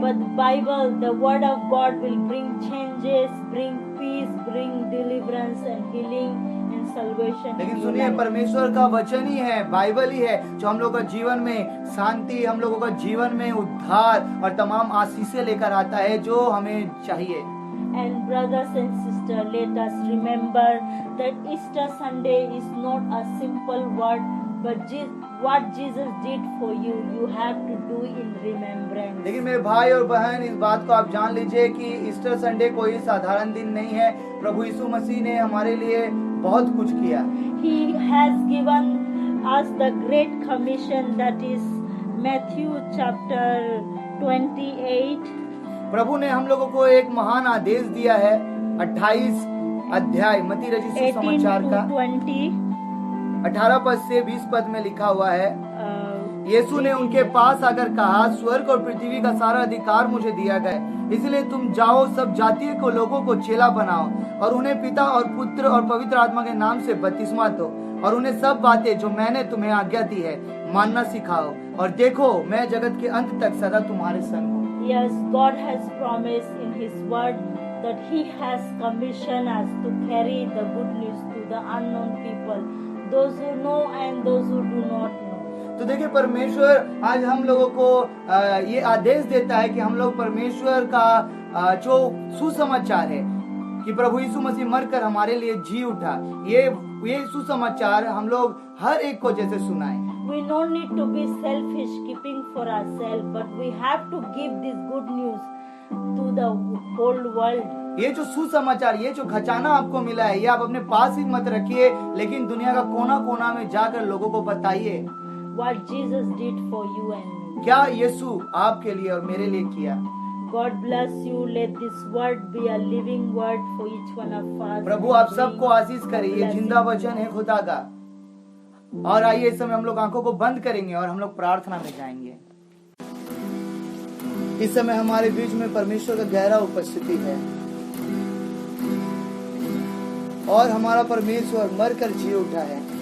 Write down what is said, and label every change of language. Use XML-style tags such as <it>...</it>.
<en>But the Bible, the word of God will bring changes, bring peace, bring deliverance and healing and salvation.</en> <hi>लेकिन</hi> <en>in your</en> <hi>सुनिए,</hi> <en>life.</en> <hi>परमेश्वर का वचन ही है, Bible ही है जो हम लोगों का जीवन में शांति, हम लोगों का जीवन में उद्धार और तमाम आशीषें लेकर आता है जो हमें चाहिए।</hi> <en>And brothers and sisters, let us remember that Easter Sunday is not a simple word, but what Jesus did for you, you have to do in remembrance.</en> <hi>लेकिन मेरे भाई और बहन, इस बात को आप जान लीजिए कि ईस्टर संडे कोई साधारण दिन नहीं है। प्रभु यीशु मसीह ने हमारे लिए बहुत कुछ किया।</hi> <en>He has given us the great commission, that is Matthew chapter 28.</en> <hi>प्रभु ने हम लोगों को एक महान आदेश दिया है। 28 अध्याय मत्ती रचित सुसमाचार का 18 पद से 20 पद में लिखा हुआ है, यीशु ने उनके पास आकर कहा, स्वर्ग और पृथ्वी का सारा अधिकार मुझे दिया गया, इसलिए तुम जाओ, सब जातियों को लोगों को चेला बनाओ और उन्हें पिता और पुत्र और पवित्र आत्मा के नाम से बपतिस्मा दो और उन्हें सब बातें जो मैंने तुम्हें आज्ञा दी है मानना सिखाओ, और देखो मैं जगत के अंत तक सदा तुम्हारे संग हूँ।</hi> <en>Yes, God has promised in His word that He has commissioned us to carry the good news to the unknown people, those who know and those who do not know.</en> <hi>तो देखिए, परमेश्वर आज हम लोगों को ये आदेश देता है कि हम लोग परमेश्वर का जो सुसमाचार है कि प्रभु यीशु मसीह मरकर हमारे लिए जी उठा, ये सुसमाचार हम लोग हर एक को जैसे सुनाएं।</hi> <en>We don't need to be selfish, keeping for ourselves, but we have to give this good news to the whole world.</en> <hi>ये जो सुसमाचार, ये जो खजाना आपको मिला है, ये आप अपने पास ही मत रखिए, लेकिन दुनिया का कोना कोना में जाकर लोगों को बताइए</hi> <en>What Jesus did for you and me.</en> <hi>क्या यीशु आपके लिए और मेरे लिए किया।</hi> <en>God bless you. Let this word be a living word for each one of us.</en> <hi>प्रभु आप सबको आशीष करे। ये जिंदा वचन है खुदा का। और आइए इस समय हम लोग आंखों को बंद करेंगे और हम लोग प्रार्थना में जाएंगे। इस समय हमारे बीच में परमेश्वर का गहरा उपस्थिति है और हमारा परमेश्वर मरकर जी उठा है।</hi>